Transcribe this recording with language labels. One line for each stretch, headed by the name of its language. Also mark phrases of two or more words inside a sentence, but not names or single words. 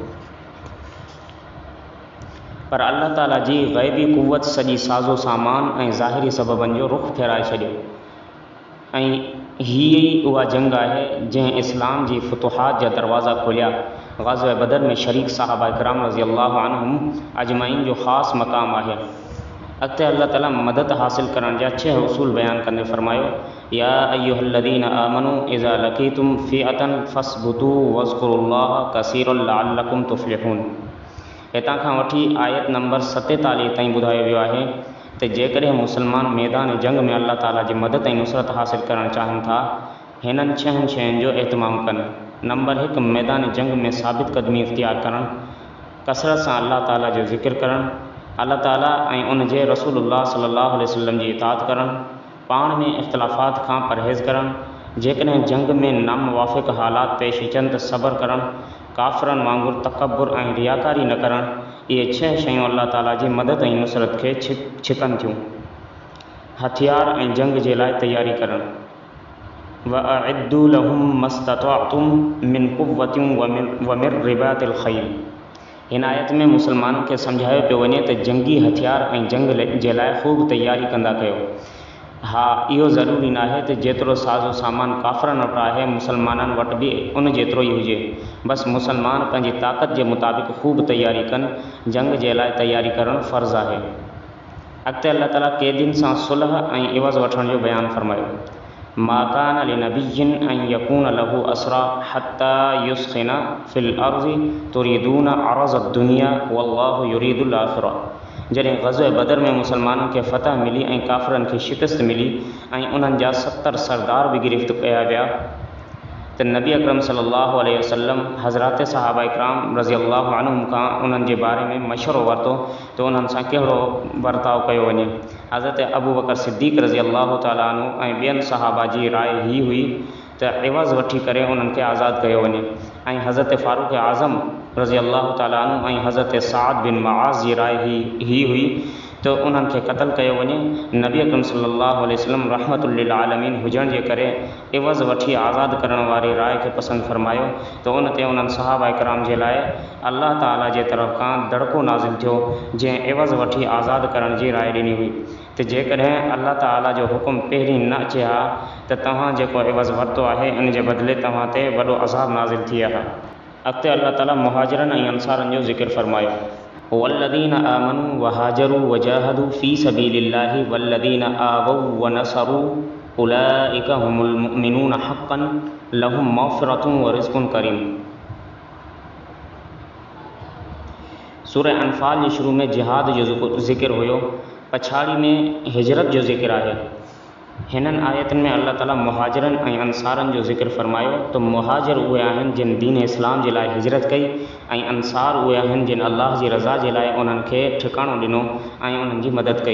Sindhi: पर अल्लाह ताला जी ग़ैबी क़ुव्वत सॼी साज़ो सामान ऐं ज़ाहिरी सबबनि जो रुख़ फेराए छॾियो ऐं हीअ ई उहा जंग आहे जंहिं इस्लाम जी फुतुहात जा दरवाज़ा खोलिया। ग़ज़वा बदर में शरीक सहाबा इकराम
Arabic: رضي الله عنهم أجمعين
Sindhi: जो ख़ासि मक़ाम आहे। अॻिते अल्लाह ताला मदद हासिल करण जा 6 उसूल बयानु कंदे फरमायो,
Arabic: يا أيها الذين آمنوا إذا لقيتم فئة فاثبتوا واذكروا الله كثيرا لعلكم تفلحون.
Sindhi: हितां खां वठी आयत नंबर 47 ताईं ॿुधायो वियो आहे त जेकॾहिं मुसलमान मैदान जंग में अल्लाह ताला जी मदद ऐं नुसरत हासिल करणु चाहिनि था, हिननि 6 शयुनि जो एहतमाम कनि। नंबर 1, मैदान जंग में साबित क़दमी इख्तियार करणु, कसरत सां अल्लाह ताला जो ज़िक्र करणु, अल्लाह ताला ऐं उन जे रसूलुल्लाह
Arabic: صلى الله عليه وسلم
Sindhi: जी इताअत करणु, पाण में इख़्तिलाफ़ात खां परहेज़ करणु, जेकॾहिं जंग में नामुवाफ़िक़ हालात पेश अचनि त सब्र करणु, काफ़िरनि वांगुरु तकब्बुर ऐं रियाकारी न करणु। इहे 6 शयूं अल्लाह ताला जी मदद ऐं नुसरत खे छिकनि थियूं। हथियार ऐं जंग जे लाइ तयारी करणु,
Arabic: وأعدوا لهم ما استطعتم من قوة ومن رباط الخيل.
Sindhi: हिन आयत में मुसलमाननि खे सम्झायो पियो वञे त जंगी हथियार ऐं जंग जे लाइ ख़ूब तयारी कंदा कयो। हा, इहो ज़रूरी न आहे त जेतिरो साज़ो सामान काफ़िरनि वटि आहे मुसलमाननि वटि बि उन जेतिरो ई हुजे। बसि मुसलमान पंहिंजी ताक़त जे मुताबिक़ ख़ूब तयारी कनि। जंग जे लाइ तयारी करणु फ़र्ज़ु आहे। अॻिते अल्लाह ताला क़ैदियुनि सां सुलह ऐं इवज़ वठण जो बयानु फरमायो।
Arabic: ما كان لنبي أن يكون له أسرى حتى يثخن في الأرض تريدون عرض الدنيا والله يريد الآخرة.
Sindhi: जॾहिं ग़ज़वा बदर में मुसलमाननि खे फ़तह मिली ऐं काफ़िरनि खे शिकस्त मिली ऐं उन्हनि जा 70 सरदार बि गिरफ़्त कया विया त नबी अकरम
Arabic: صلى الله عليه وسلم
Sindhi: हज़रात सहाबा इकराम
Arabic: رضي الله عنهم
Sindhi: खां उन्हनि जे बारे में मशवरो वरितो त उन्हनि सां कहिड़ो बर्ताव कयो वञे। हज़रत अबू बकर सिद्दीक़
Arabic: رضي الله تعالى عنه
Sindhi: ऐं ॿियनि सहाबा जी राय ही हुई त इवज़ वठी करे उन्हनि खे आज़ादु कयो वञे ऐं हज़रत फ़ारूक़ आज़म
Arabic: رضي الله تعالى عنه
Sindhi: ऐं हज़रत साद बिन मुआज़ जी राय ही हुई त उन्हनि खे क़त्ल कयो वञे। नबी अकरम
Arabic: صلى الله عليه وسلم رحمة للعالمين
Sindhi: हुजण जे करे इवज़ वठी आज़ादु करण वारी राय खे पसंदि फरमायो त उन ते उन्हनि सहाबा इकराम जे लाइ अल्लाह ताला जे तरफ़ खां दड़को नाज़िल थियो, जंहिं इवज़ वठी आज़ादु करण जी राय ॾिनी हुई त जेकॾहिं अल्लाह ताला जो हुकुम पहिरीं न अचे हा त तव्हां जेको इवज़ वरितो आहे इन जे बदिले तव्हां ते वॾो अज़ाब नाज़िल थी आहे। अॻिते अल्लाह ताला मुहाजिरनि ऐं अंसारनि जो ज़िक्र फरमायो।
Arabic: والذين آمنوا وهاجروا وجاهدوا في سبيل الله والذين آووا ونصروا أولئك هم المؤمنون حقا لهم مغفرة ورزق كريم.
Sindhi: सूरह अनफ़ाल जे शुरू में जिहाद जो ज़िक्र हुयो, पछाड़ी में हिजरत जो ज़िक्र आहे। हिननि आयतनि में अल्लाह ताला मुहाजिरनि ऐं अंसारनि जो ज़िक्र फरमायो त मुहाजिर उहे आहिनि जिन दीन इस्लाम जे लाइ हिजरत कई ऐं अंसार उहे आहिनि जिन अल्लाह जी रज़ा जे लाइ उन्हनि खे ठिकाणो ॾिनो ऐं उन्हनि जी मदद कई।